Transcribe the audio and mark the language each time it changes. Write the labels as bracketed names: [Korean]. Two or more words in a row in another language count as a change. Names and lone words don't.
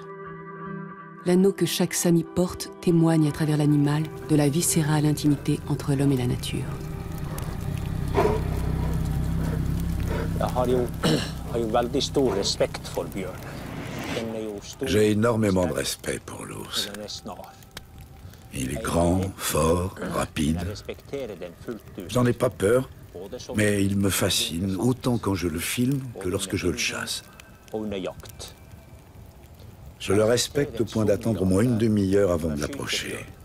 [French] L'anneau que chaque Sami porte témoigne à travers l'animal de la viscérale intimité entre l'homme et la nature. [Swedish] Jag har ju väldigt stor respekt för björn. [French] J'ai énormément de respect pour l'ours. Il est grand, fort, rapide. J'en ai pas peur, mais il me fascine autant quand je le filme que lorsque je le chasse. Je le respecte au point d'attendre au moins une demi-heure avant de l'approcher.